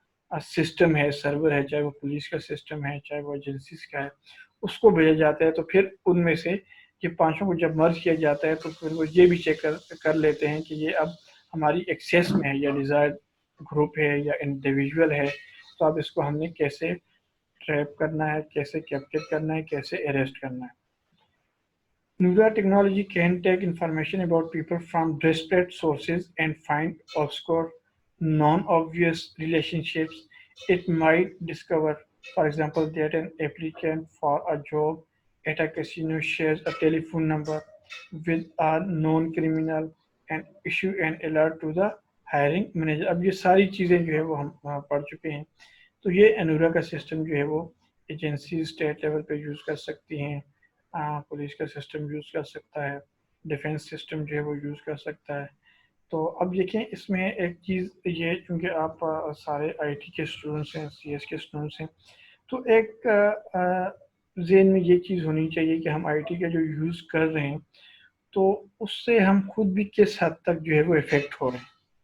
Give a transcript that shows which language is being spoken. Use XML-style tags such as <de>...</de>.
<ur>System ہے، سرور ہے، چاہے وہ پولیس کا سسٹم ہے چاہے وہ ایجنسیز کا ہے، اس کو بھیجا جاتا ہے۔ تو پھر ان میں سے یہ 5 کو جب مرج کیا جاتا ہے تو پھر وہ یہ بھی چیک کر لیتے ہیں کہ یہ اب ہماری ایکسیس میں ہے یا ڈیزائر گروپ ہے یا انڈیویجول ہے، تو اب اس کو ہم نے کیسے ٹریپ کرنا ہے، کیسے کیپچر کرنا ہے، کیسے اریسٹ کرنا ہے۔</ur> <en>Neural technology can take information about people from disparate sources and find obscure non-obvious relationships. It might discover, for example, that an applicant for a job at a casino shares a telephone number with a known criminal and issue an alert to the hiring manager.</en> <ur>اب یہ ساری چیزیں جو ہے وہ ہم پڑھ چکے ہیں. تو یہ انورا کا سسٹم جو ہے وہ ایجنسی اسٹیٹ لیول پہ یوز کر سکتی ہیں, پولیس کا سسٹم یوز کر سکتا ہے, ڈیفینس سسٹم جو ہے وہ یوز کر سکتا ہے. تو اب دیکھیں اس میں ایک چیز یہ, چونکہ آپ سارے آئی ٹی کے اسٹوڈنٹس ہیں, سی ایس کے اسٹوڈنٹس ہیں, تو ایک ذہن میں یہ چیز ہونی چاہیے کہ ہم آئی ٹی کا جو یوز کر رہے ہیں تو اس سے ہم خود بھی کس حد تک جو ہے وہ افیکٹ ہو رہے ہیں.</ur>